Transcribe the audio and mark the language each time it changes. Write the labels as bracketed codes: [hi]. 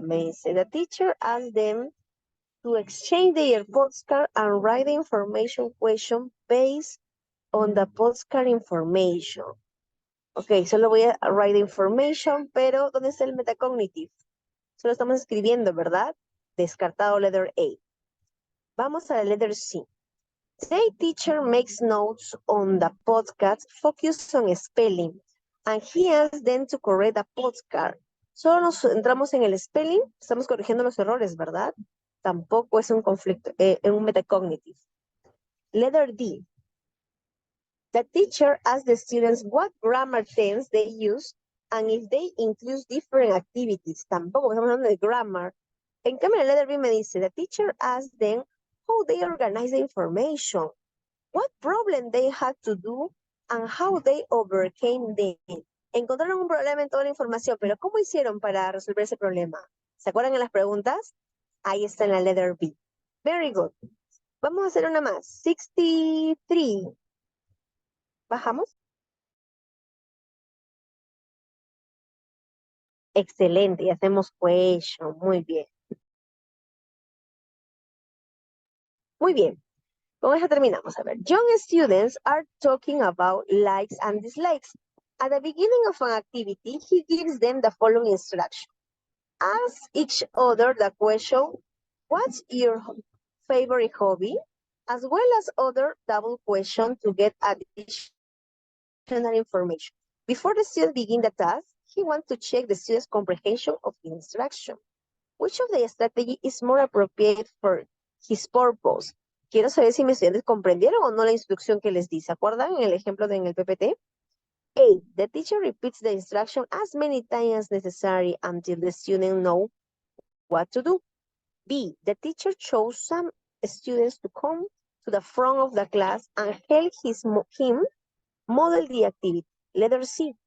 [es] Me dice, [en] the teacher asked them to exchange their postcard and write the information question based on the postcard information. [es] Ok, solo voy a [en] write the information, [es] pero ¿dónde está el metacognitive? Solo estamos escribiendo, ¿verdad? Descartado letter A. Vamos a la letter C. [en] The teacher makes notes on the podcast focused on spelling, and he asks them to correct the podcast. [es] Solo nos centramos en el spelling, estamos corrigiendo los errores, ¿verdad? Tampoco es un conflicto, un metacognitive. Letter D. [en] The teacher asks the students what grammar tense they use and if they include different activities. [es] Tampoco estamos hablando de grammar. En cambio, la letter B me dice, [en] the teacher asks them how they organize the information, what problem they had to do, and how they overcame them. [es] Encontraron un problema en toda la información, pero ¿cómo hicieron para resolver ese problema? ¿Se acuerdan en las preguntas? Ahí está en la letter B. Very good. Vamos a hacer una más. 63. ¿Bajamos? Excelente, y hacemos question. Muy bien. Muy bien. Con eso terminamos. A ver, [en] young students are talking about likes and dislikes. At the beginning of an activity, he gives them the following instruction. Ask each other the question, what's your favorite hobby? As well as other double questions to get additional information. Before the student begins the task, he wants to check the student's comprehension of the instruction. Which of the strategy is more appropriate for his purpose? [es] Quiero saber si mis estudiantes comprendieron o no la instrucción que les di. ¿Se acuerdan en el ejemplo en el PPT? [en] A. The teacher repeats the instruction as many times as necessary until the student knows what to do. B. The teacher chose some students to come to the front of the class and help him model the activity. Letter C.